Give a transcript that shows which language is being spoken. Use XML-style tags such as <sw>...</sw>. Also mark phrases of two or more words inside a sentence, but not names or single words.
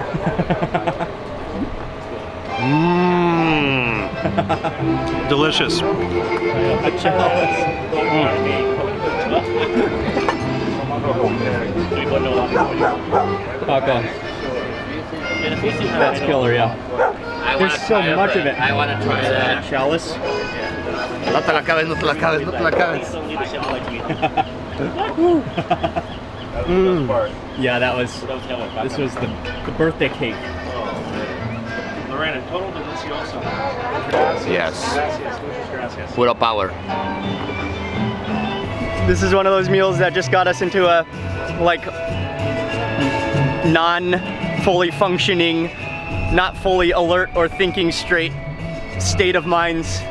<en>Delicious. Okay. That's killer, yeah. There's so much of it. I want to try that. Chalice.</en> <es>No te la acabes, no te la acabes, no te la acabes.</es> <en>Yeah, this was the birthday cake.</en> <es>Lorena, total delicioso.</es> <en>Yes. Puro power. This is one of those meals that just got us into a like non-fully functioning, not fully alert or thinking straight state of minds.</en>